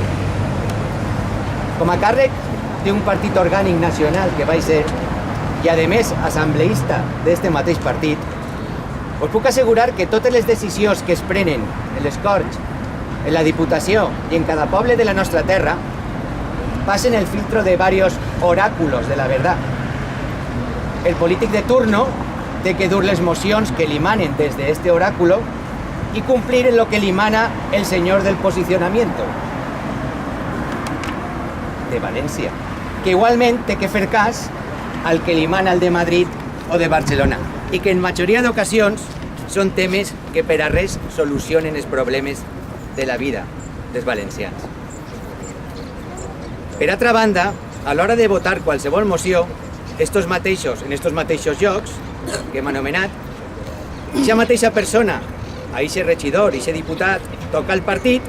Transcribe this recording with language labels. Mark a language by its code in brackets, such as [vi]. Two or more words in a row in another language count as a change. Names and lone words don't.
[ca] Com a càrrec d'un partit orgànic nacional que vaig ser i, a més, assembleista d'este mateix partit, us puc assegurar que totes les decisions que es prenen en les Corts, en la Diputació i en cada poble de la nostra terra passen [es] el filtro de varios oráculos de la verdad. [ca] El polític de turno té que dur les mocions que li manen des d'este oráculo [es] y cumplir en lo que le mana el señor del posicionamiento de València, [ca] que igualment té que fer cas al que li mana el de Madrid o de Barcelona i que en majoria d'ocasions són temes que per a res solucionen els problemes de la vida dels valencians. Per altra banda, a l'hora de votar qualsevol moció, en estos mateixos llocs que hem anomenat, aquesta mateixa persona, aquest regidor, aquest diputat, toca el partit